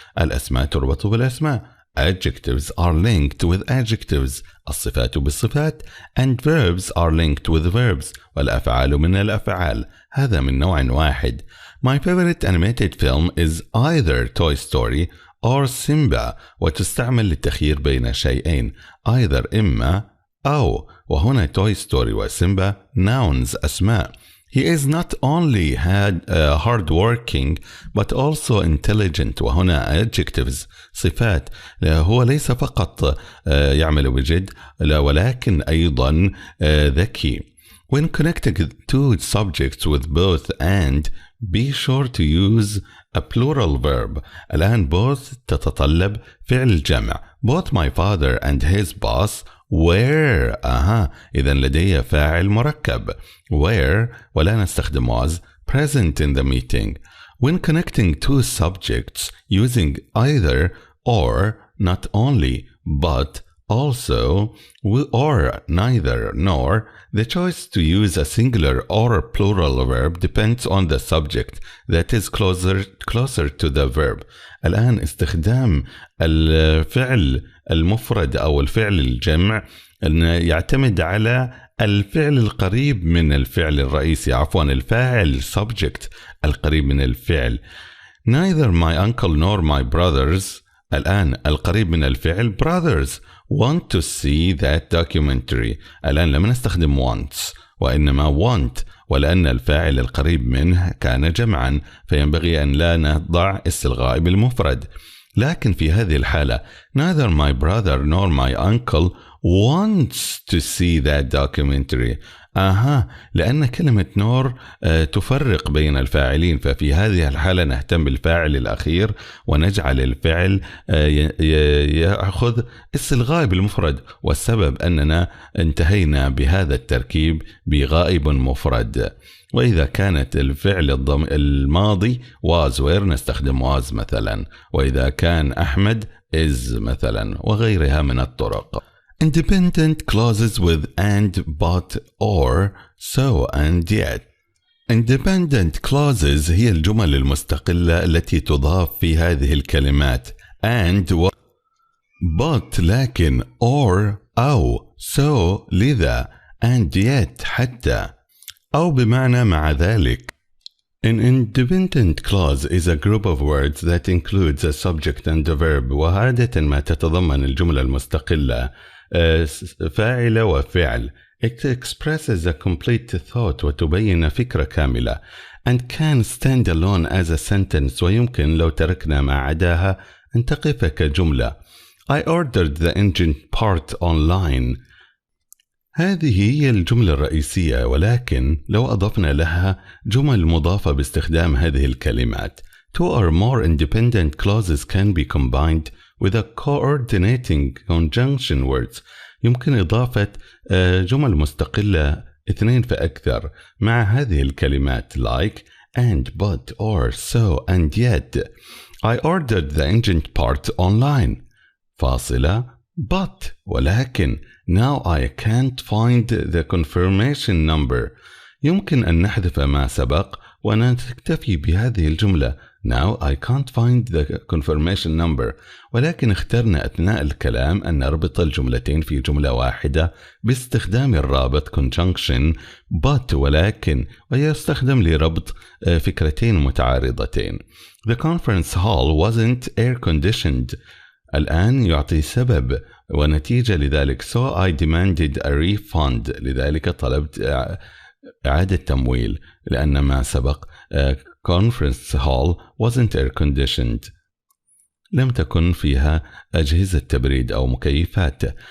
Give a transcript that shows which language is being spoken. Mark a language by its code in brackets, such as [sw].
[ar] الأسماء تربط بالأسماء. [en] Adjectives are linked with adjectives. [ar] الصفات بالصفات. [en] And verbs are linked with verbs. [ar] والأفعال من الأفعال. هذا من نوع واحد. [en] My favorite animated film is either Toy Story or Simba. [ar] وتستعمل للتخيير بين شيئين. Either إما أو. وهنا Toy Story وسيمبا nouns أسماء. [en] He is not only hard-working but also intelligent. [ar] وهنا adjectives صفات. هو ليس فقط يعمل بجد ولكن أيضا ذكي. [en] When connecting two subjects with both and, be sure to use a plural verb. [ar] الآن both تتطلب فعل جمع. [en] Both my father and his boss were. [ar] إذن لدي فاعل مركب. [en] Were [ar] ولا نستخدم [en] was present in the meeting. When connecting two subjects using either or, not only but also or neither nor, the choice to use a singular or plural verb depends on the subject that is closer to the verb. [ar] الآن استخدام الفعل المفرد أو الفعل الجمع يعتمد على الفعل القريب من الفعل الرئيسي. الفاعل subject القريب من الفعل. [en] Neither my uncle nor my brothers. [ar] الآن القريب من الفعل [en] brothers want to see that documentary. [ar] الآن لم نستخدم wants وإنما want، ولأن الفاعل القريب منه كان جمعا فينبغي أن لا نضع استلغاء بالمفرد. لكن في هذه الحالة [en] Neither my brother nor my uncle wants to see that documentary. [ar] لأن كلمة nor تفرق بين الفاعلين، ففي هذه الحالة نهتم بالفاعل الأخير ونجعل الفعل يأخذ اسم الغائب المفرد، والسبب أننا انتهينا بهذا التركيب بغائب مفرد. وإذا كانت الفعل الماضي was were نستخدم was مثلا، وإذا كان أحمد is مثلا، وغيرها من الطرق. [en] Independent clauses with and, but, or, so and yet. [ar] Independent clauses هي الجمل المستقلة التي تضاف في هذه الكلمات and و but لكن or أو so لذا and yet حتى أو بمعنى مع ذلك. [en] An independent clause is a group of words that includes a subject and a verb. [ar] وعادة ما تتضمن الجملة المستقلة فاعل وفعل. [en] It expresses a complete thought [ar] وتبين فكرة كاملة [en] and can stand alone as a sentence [ar] ويمكن لو تركنا ما عداها أن تقف كجملة. [en] I ordered the engine part online. [ar] هذه هي الجملة الرئيسية، ولكن لو أضفنا لها جمل مضافة باستخدام هذه الكلمات. [en] Two or more independent clauses can be combined with a coordinating conjunction words. [ar] يمكن إضافة جمل مستقلة 2 فأكثر مع هذه الكلمات [en] like and, but, or, so and yet. I ordered the engine part online. فاصلة but ولكن now I can't find the confirmation number. [ar] يمكن أن نحذف ما سبق ونكتفي بهذه الجملة [en] Now I can't find the confirmation number. [ar] ولكن اخترنا أثناء الكلام أن نربط الجملتين في جملة واحدة باستخدام الرابط conjunction but ولكن، ويستخدم لربط فكرتين متعارضتين. [en] The conference hall wasn't air conditioned. [ar] الآن يعطي سبب ونتيجة لذلك [en] so I demanded a refund. [ar] لذلك طلبت إعادة تمويل لأن ما سبق [en] conference hall wasn't air conditioned. [ar] لم تكن فيها أجهزة تبريد أو مكيفات.